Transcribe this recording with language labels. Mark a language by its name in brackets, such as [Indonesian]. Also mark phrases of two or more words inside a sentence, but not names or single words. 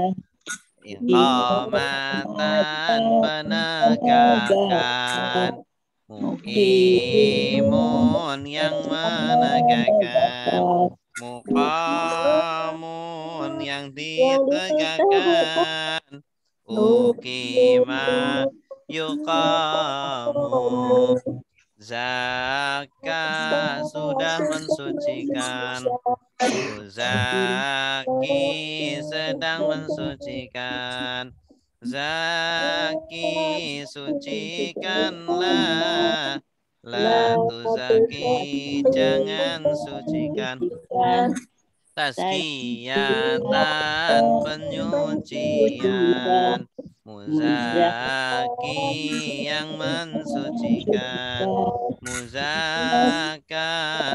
[Indonesian] Iqamatan penegakan Muqimun yang menegakkan Muqamun yang ditegakkan [Arabic] أقيم يقام [Indonesian] Zaka sudah mensucikan Zaki sedang mensucikan Zaki sucikanlah [Arabic] لا تزكِّ [Indonesian] jangan sucikan Tazkiyatan penyucian Muzaki yang mensucikan Muzaka